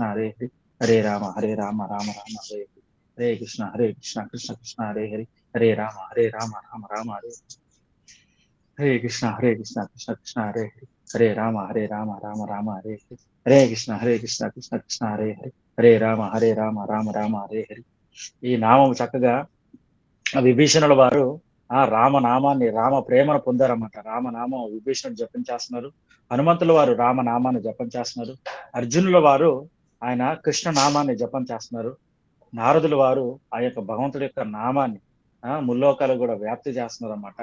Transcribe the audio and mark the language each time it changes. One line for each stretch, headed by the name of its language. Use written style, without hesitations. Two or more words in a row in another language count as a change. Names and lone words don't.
Sanskrit: हरे हरे हरे राम राम राम हरे हरे कृष्ण कृष्ण कृष्ण हरे हरे हरे राम राम राम हरे हरे कृष्ण कृष्ण कृष्ण हरे हरे हरे राम राम राम हरे हरे कृष्ण कृष्ण कृष्ण हरे हरे हरे राम राम हरे हरे
Telugu: ఈ నామం చక్కగా విభీషణుల వారు ఆ రామనామాన్ని రామ ప్రేమను పొందారన్నమాట. రామనామం విభీషణుడు జపం చేస్తున్నారు. హనుమంతుల వారు రామనామాన్ని జపం చేస్తున్నారు. అర్జునుల వారు ఆయన కృష్ణ నామాన్ని జపం చేస్తున్నారు. నారదుల వారు ఆ యొక్క భగవంతుడి యొక్క నామాన్ని ముల్లోకాలు కూడా వ్యాప్తి చేస్తున్నారు అన్నమాట.